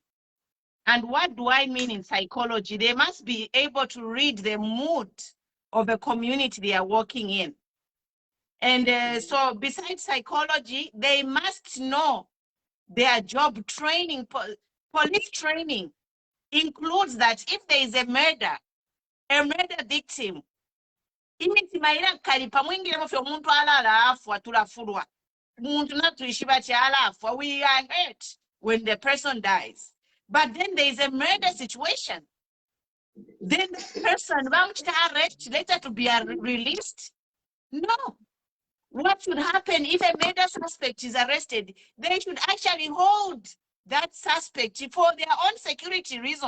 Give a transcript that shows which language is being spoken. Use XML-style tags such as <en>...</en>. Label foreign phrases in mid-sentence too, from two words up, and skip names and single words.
<en>And what do I mean in psychology? They must be able to read the mood of the community they are working in. And so besides psychology, they must know their job training. Police training includes that if there is a murder victim,</en> <bem>imiti maira kalipa mwingire mufyo muntu alala afwa tulafurwa. Muntu natuishiba chi alafwa.</bem> <en>We are hurt when the person dies. But then there is a murder situation. Then the person to arrest later to be released? No. What should happen if a murder suspect is arrested? They should actually hold that suspect for their own security reason.</en>